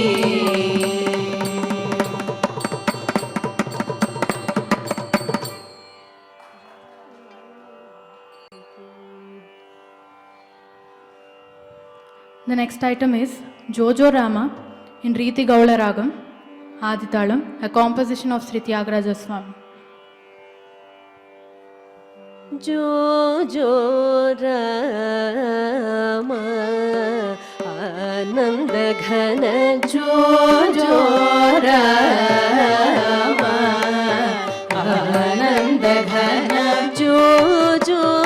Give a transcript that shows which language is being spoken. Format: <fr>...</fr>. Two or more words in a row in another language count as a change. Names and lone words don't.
<en>The next item is Jojo Rama in Riti Gaula Ragam, Aditalam, a composition of Sri Tyagaraja Swami.</en> <te>జో జో రామా ఆనంద ఘన జో జో రామా ఆనంద ఘన జో జో</te>